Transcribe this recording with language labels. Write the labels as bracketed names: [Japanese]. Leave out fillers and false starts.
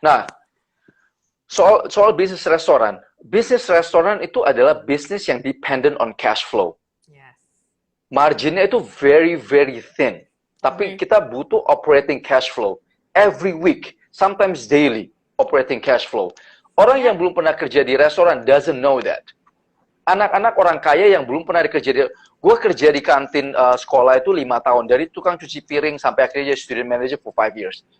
[Indonesian] nah, soal bisnis restoran itu adalah bisnis yang [English] dependent on cash flow. Yes. [Indonesian] Marginnya itu [English] very very thin. [Indonesian] Tapi kita butuh [English] operating cash flow every week, sometimes daily operating cash flow. [Indonesian] Orang yang belum pernah kerja di restoran [English] doesn't know that. [Indonesian] Anak-anak orang kaya yang belum pernah gue kerja di kantin sekolah itu 5 tahun, dari tukang cuci piring sampai akhirnya jadi [English] student manager for 5 years.